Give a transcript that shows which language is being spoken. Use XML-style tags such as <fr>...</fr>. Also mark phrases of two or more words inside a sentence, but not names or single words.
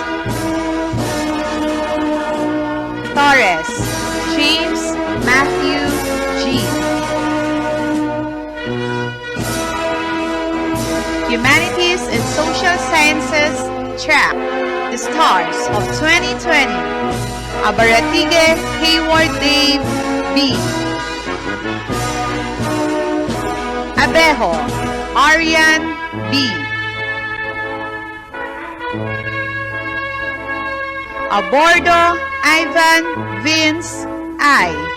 <en>Torres James Matthew G. Humanities and Social Sciences track. The Stars of 2020. Abaratige Hayward Dave B. Abejo Arian B. Abordo Ivan Vince I.</en>